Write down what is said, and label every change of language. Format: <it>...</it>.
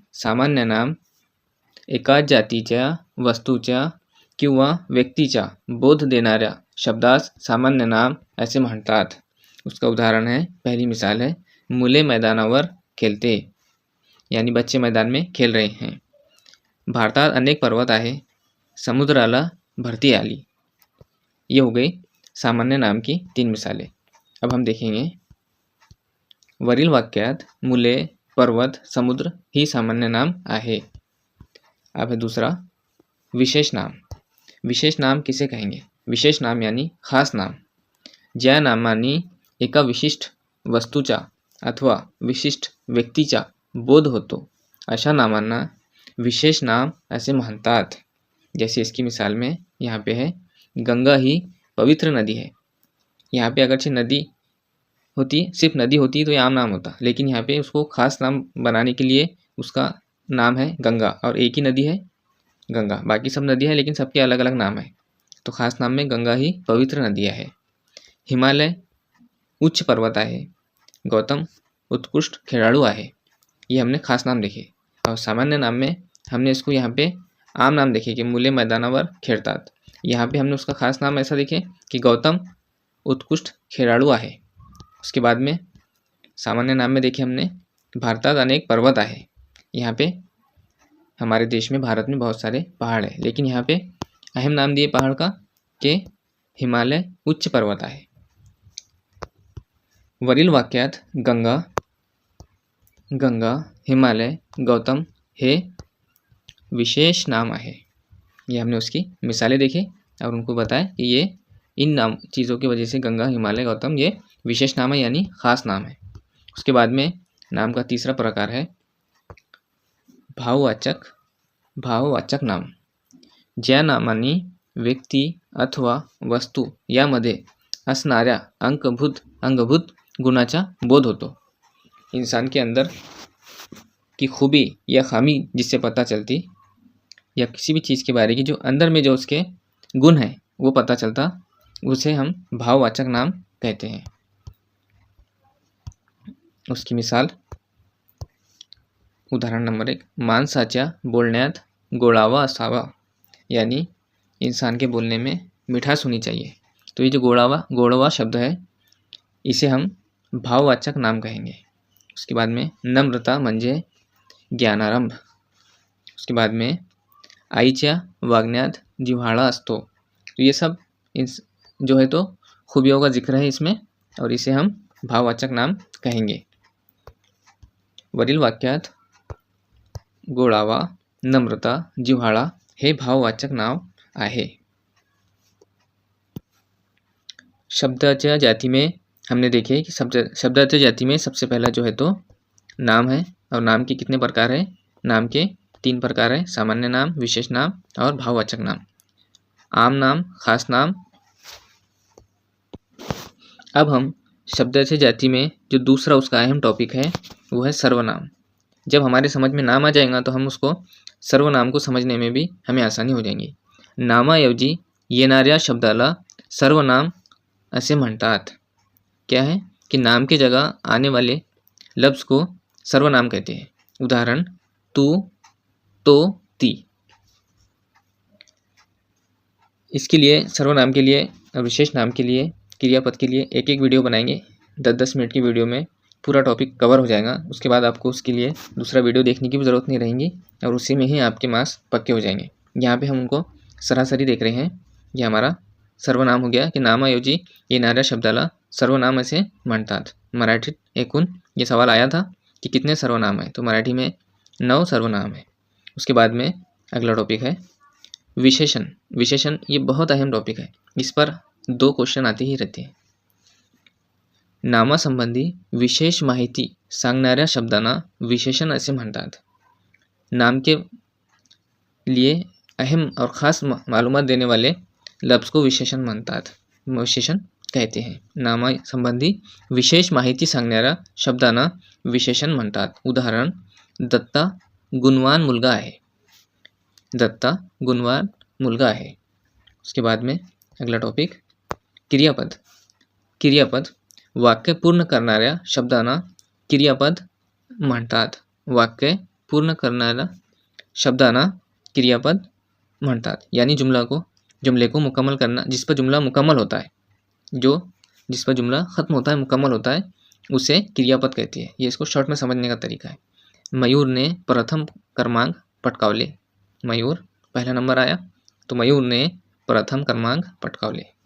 <mr>सामान्य नाम एकाच जातीच्या, वस्तूच्या किंवा व्यक्तीच्या बोध देणाऱ्या शब्दास सामान्य नाम ऐसे म्हणतात।</mr> <hi>उसका उदाहरण है, पहली मिसाल है</hi> <mr>मुले मैदानावर खेलते,</mr> <hi>यानी बच्चे मैदान में खेल रहे हैं।</hi> <mr>भारतात अनेक पर्वत आहे, समुद्राला भरती आली।</mr> <hi>ये हो गई सामान्य नाम की 3 मिसालें। अब हम देखेंगे</hi> <mr>वरील वाक्यात मुले, पर्वत, समुद्र ही सामान्य नाम आहे।</mr> <hi>अब है दूसरा विशेष नाम। विशेष नाम किसे कहेंगे। विशेष नाम यानी खास नाम।</hi> <mr>ज्या नामांनी एका विशिष्ट वस्तूचा अथवा विशिष्ट व्यक्तीचा बोध होतो अशा नामांना विशेष नाम ऐसे म्हणतात।</mr> <hi>जैसे इसकी मिसाल में यहाँ पे है गंगा ही पवित्र नदी है। यहाँ पे अगरचे नदी होती, सिर्फ नदी होती तो ये आम नाम होता, लेकिन यहाँ पे उसको खास नाम बनाने के लिए उसका नाम है गंगा, और एक ही नदी है गंगा, बाकी सब नदी है लेकिन सबके अलग अलग नाम है, तो खास नाम में गंगा ही पवित्र नदी है।</hi> <mr>हिमालय उच्च पर्वत आहे, गौतम उत्कृष्ट खिलाड़ू आहे।</mr> <hi>ये हमने खास नाम देखे। और सामान्य नाम में हमने इसको यहाँ पे आम नाम देखे कि</hi> <mr>मुले मैदानावर खेळतात।</mr> <hi>यहाँ पे हमने उसका खास नाम ऐसा देखे कि</hi> <mr>गौतम उत्कृष्ट खिलाड़ू आहे।</mr> <hi>उसके बाद में सामान्य नाम में देखे हमने</hi> <mr>भारतात अनेक पर्वत आहे।</mr> <hi>यहाँ पे हमारे देश में, भारत में बहुत सारे पहाड़ है, लेकिन यहाँ पे अहम नाम दिए पहाड़ का कि</hi> <mr>हिमालय उच्च पर्वत आहे। वरील वाक्यात गंगा, हिमालय, गौतम हे विशेष नाम आहे।</mr> <hi>ये हमने उसकी मिसालें देखे और उनको बताया कि ये इन नाम चीज़ों की वजह से गंगा, हिमालय, गौतम ये विशेष नाम है, यानी खास नाम है। उसके बाद में नाम का तीसरा प्रकार है भाववाचक नाम।</hi> <mr>ज्या नामांनी व्यक्ती अथवा वस्तू यामध्ये असणाऱ्या अंगभूत गुणाचा बोध होतो।</mr> <hi>इंसान के अंदर की खूबी या खामी जिससे पता चलती, या किसी भी चीज़ के बारे की जो अंदर में जो उसके गुण है वो पता चलता, उसे हम भाववाचक नाम कहते हैं। उसकी मिसाल उदाहरण नंबर 1</hi> <mr>माणसाच्या बोलण्यात गोडावा असावा,</mr> <hi>यानी इंसान के बोलने में मिठास होनी चाहिए। तो ये जो गोड़वा शब्द है इसे हम भाववाचक नाम कहेंगे। उसके बाद में</hi> <mr>नम्रता म्हणजे ज्ञानारंभ।</mr> <hi>उसके बाद में</hi> <mr>आईच्या वागण्यात जिव्हाळा असतो।</mr> <hi>तो ये सब जो है तो खूबियों का जिक्र है इसमें, और इसे हम भाववाचक नाम कहेंगे।</hi> <mr>वरील वाक्यात गोडावा, नम्रता, जिव्हाळा हे भाववाचक नाव आहे।</mr> <hi>शब्दाच्या जाति में हमने देखे कि शब्दाच्या जाति में सबसे पहला जो है तो नाम है, और नाम के कितने प्रकार है। नाम के तीन प्रकार है, सामान्य नाम, विशेष नाम और भाववाचक नाम। आम नाम, खास नाम। अब हम शब्दाचय जाति में जो दूसरा उसका अहम टॉपिक है वो है सर्वनाम। जब हमारे समझ में नाम आ जाएगा तो हम उसको सर्वनाम को समझने में भी हमें आसानी हो जाएगी।</hi> <mr>नामाऐवजी येणाऱ्या शब्दाला सर्वनाम असे म्हणतात।</mr> <hi>क्या है कि नाम की जगह आने वाले लफ्ज को सर्वनाम कहते हैं।</hi> <mr>उदाहरण तू, तो, ती।</mr> <hi>इसके लिए सर्वनाम के लिए और विशेष नाम के लिए, क्रियापद के लिए एक एक वीडियो बनाएंगे। 10-10 मिनट की वीडियो में पूरा टॉपिक कवर हो जाएगा। उसके बाद आपको उसके लिए दूसरा वीडियो देखने की भी ज़रूरत नहीं रहेगी और उसी में ही आपके मार्क्स पक्के हो जाएंगे। यहाँ पे हम उनको सरासरी देख रहे हैं। ये हमारा सर्वनाम हो गया कि</hi> <mr>नामाऐवजी येणाऱ्या शब्दाला सर्वनाम असे म्हणतात।</mr> <hi>मराठीत एकूण ये सवाल आया था कि कितने सर्वनाम है, तो मराठी में 9 सर्वनाम है। उसके बाद में अगला टॉपिक है विशेषण। विशेषण ये बहुत अहम टॉपिक है, इस पर 2 क्वेश्चन आते ही रहते हैं।</hi> <mr>नामासंबंधी विशेष माहिती सांगणाऱ्या शब्दांना विशेषण असे म्हणतात।</mr> <hi>नाम के लिए अहम और ख़ास मालूमात देने वाले लफ्ज़ को विशेषण म्हणतात, विशेषण कहते हैं।</hi> <mr>नामासंबंधी विशेष माहिती सांगणाऱ्या शब्दांना विशेषण म्हणतात। उदाहरण दत्ता गुणवान मुलगा आहे। दत्ता गुणवान मुलगा आहे।</mr> <hi>उसके बाद में अगला टॉपिक क्रियापद।</hi> <mr>क्रियापद वाक्य पूर्ण करणाऱ्या शब्दांना क्रियापद म्हणतात। वाक्य पूर्ण करणाऱ्या शब्दांना क्रियापद म्हणतात।</mr> <hi>यानी जुमले को मुकम्मल करना, जिस पर जुमला मुकम्मल होता है, जिस पर जुमला ख़त्म होता है, मुकम्मल होता है, उसे क्रियापद कहती है। ये इसको शॉर्ट में समझने का तरीका है।</hi> <mr>मयूर ने प्रथम क्रमांक पटकावले।</mr> <hi>मयूर पहला नंबर आया तो मयूर ने</hi> <mr>प्रथम क्रमांक पटकावले।</mr>